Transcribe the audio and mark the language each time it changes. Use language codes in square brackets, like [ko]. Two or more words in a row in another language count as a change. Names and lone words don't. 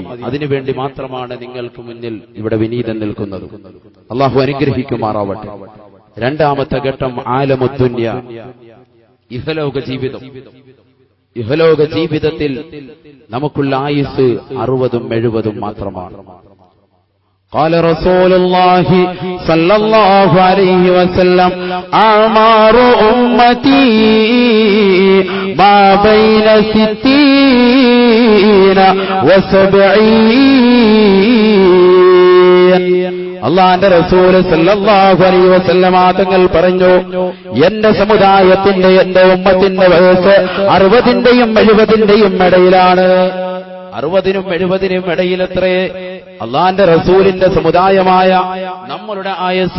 [ml] അതിനുവേണ്ടി മാത്രമാണ് നിങ്ങൾക്ക് മുന്നിൽ ഇവിടെ വിനീതൻ നിൽക്കുന്നത്. അള്ളാഹു അനുഗ്രഹിക്കുമാറാവട്ടെ. രണ്ടാമത്തെ ഘട്ടം ആലമുദ്ദുന്യ, ഇഹലോക ജീവിതം. ഇഹലോക ജീവിതത്തിൽ നമുക്കുള്ള ആയുസ് 60ഉം 70ഉം മാത്രമാണ്. [ar] قال رسول الله صلى الله عليه وسلم أعمار أمتي ما بين 60 و70. [ml] അള്ളാന്റെ റസൂല് [ar] صلى الله عليه وسلم [ml] തങ്ങൾ പറഞ്ഞു, എന്റെ സമുദായത്തിന്റെ, എന്റെ ഉമ്മത്തിന്റെ വയസ്സ് 60ന്റെയും 70ന്റെയും ഇടയിലാണ്. 60നും 70നും ഇടയിലത്രേ അള്ളാന്റെ റസൂലിന്റെ സമുദായമായ നമ്മളുടെ ആയസ്.